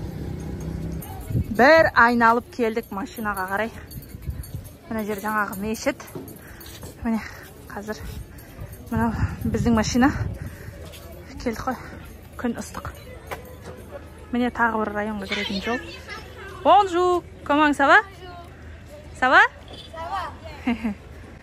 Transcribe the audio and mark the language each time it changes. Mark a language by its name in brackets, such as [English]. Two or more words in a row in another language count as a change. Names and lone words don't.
[Kazakh] Бір айналып келдік машинаға қарай. Мына жер жаңағы мешіт. Міне қазір мынау біздің машина келдік қой. Күн ыстық. Міне тағы бір районға кіретін жол. [French] Bonjour, comment ça va? Ça va? Ça va.